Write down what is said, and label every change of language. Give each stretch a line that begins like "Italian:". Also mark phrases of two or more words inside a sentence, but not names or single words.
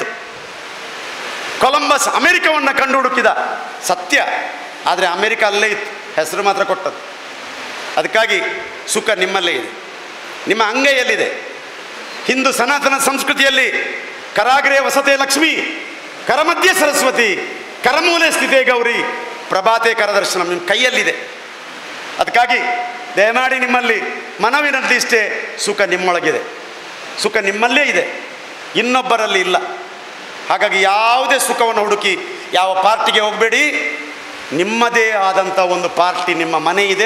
Kannada: ಕೊಲಂಬಸ್ ಅಮೆರಿಕವನ್ನು ಕಂಡು ಹುಡುಕಿದ, ಸತ್ಯ. ಆದರೆ ಅಮೆರಿಕ ಅಲ್ಲೇ ಇತ್ತು, ಹೆಸರು ಮಾತ್ರ ಕೊಟ್ಟದ್ದು. ಅದಕ್ಕಾಗಿ ಸುಖ ನಿಮ್ಮಲ್ಲೇ ಇದೆ, ನಿಮ್ಮ ಅಂಗೈಯಲ್ಲಿದೆ. ಹಿಂದೂ ಸನಾತನ ಸಂಸ್ಕೃತಿಯಲ್ಲಿ
Sanskrit: ಕರಾಗ್ರೆ ವಸತೆ ಲಕ್ಷ್ಮಿ, ಕರಮಧ್ಯೆ ಸರಸ್ವತಿ, ಕರಮೂಲೆ ಸ್ಥಿತೇ ಗೌರಿ, ಪ್ರಭಾತೆ ಕರದರ್ಶನ
Kannada: ನಿಮ್ಮ ಕೈಯಲ್ಲಿದೆ. ಅದಕ್ಕಾಗಿ ದಯಮಾಡಿ ನಿಮ್ಮಲ್ಲಿ ಮನವಿನಲ್ಲಿ ಇಷ್ಟೇ, ಸುಖ ನಿಮ್ಮೊಳಗಿದೆ, ಸುಖ ನಿಮ್ಮಲ್ಲೇ ಇದೆ, ಇನ್ನೊಬ್ಬರಲ್ಲಿ ಇಲ್ಲ. ಹಾಗಾಗಿ ಯಾವುದೇ ಸುಖವನ್ನು ಹುಡುಕಿ ಯಾವ ಪಾರ್ಟಿಗೆ ಹೋಗಬೇಡಿ. ನಿಮ್ಮದೇ ಆದಂಥ ಒಂದು ಪಾರ್ಟಿ, ನಿಮ್ಮ ಮನೆ ಇದೆ.